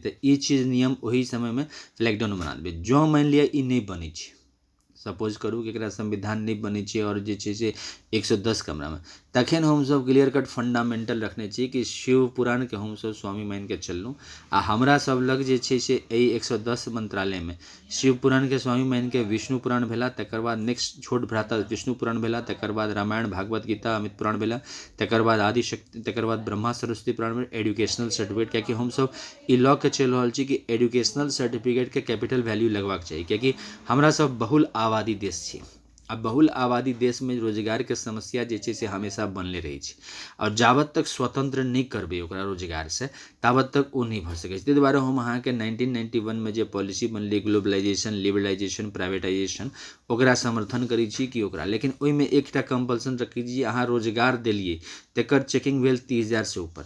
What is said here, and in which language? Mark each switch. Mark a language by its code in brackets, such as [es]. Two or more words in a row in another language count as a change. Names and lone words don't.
[mai] तऽ ई चीज नियम ओही समय में [en] flag down [mai] बना देबै। जो मान लिअ ई नहीं बनै छै सपोज करूँ कि एकरा संविधान नहीं बनै छै और जे छै से 110 कमरा में, तखन हमसब [en] clear cut fundamental [mai] रखने छी कि शिव पुराण के हमसब स्वामी मान के चललहुँ आ हमरा सब लग जे छै से 110 मंत्रालय में शिव पुराण के स्वामी मान के विष्णु पुराण भेला, तकर बाद नेक्स्ट छोट भ्राता विष्णु पुराण भेला, तकर बाद रामायण भागवत गीता अमित पुराण भेला, तकर बाद आदिशक्ति, तकर बाद ब्रह्मा सरस्वती पुराण में [en] educational certificate, [mai] कियाकि हमसब ई लॉ के चल रहल छी कि [en] educational certificate [mai] के [en] capital value [mai] लगवाक चाहिए, कियाकि हमरा सब बहुल आबादी देश छी आ बहुल आबादी देश में रोजगार के समस्या जे छै से हमेशा बनले रही छै और जावत तक स्वतंत्र नहीं करबे ओकरा रोजगार से तावत तक वो नहीं भर सकै छै। ताहि दुआरे हम अहाँके 1991 में जे पॉलिसी बनलै [en] globalization, liberalization, privatization, [mai] ओकरा समर्थन करै छी कि ओकरा, लेकिन ओहिमे एकटा कंपल्सन रखै छी, अहाँ रोजगार देलिए तकर चेकिंग भेल 30,000 से ऊपर।